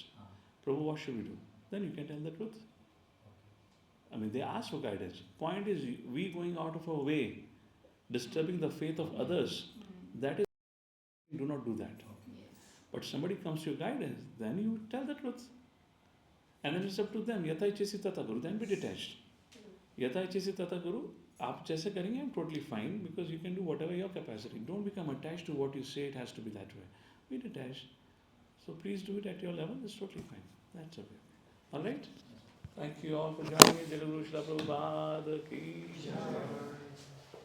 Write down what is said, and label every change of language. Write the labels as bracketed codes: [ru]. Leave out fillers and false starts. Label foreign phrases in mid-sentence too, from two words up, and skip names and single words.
[en] Prabhu, what should we do? Then you can tell the truth. I mean, they ask for guidance. Point is, we going out of our way, disturbing the faith of others, that is, do not do that. But somebody comes to your guidance, then you tell the truth. And then it's up to them. [sa] यथा इच्छसि तथा गुरु. [en] Then be detached. [sa] यथा इच्छसि तथा गुरु. [hi] आप जैसे करेंगे, [en] I'm totally fine because you can do whatever your capacity. Don't become attached to what you say it has to be that way. Be detached. So please do it at your level. It's totally fine. That's okay. All right? Thank you all for joining me. [hi] जय गुरु श्रील प्रभुपाद की जय.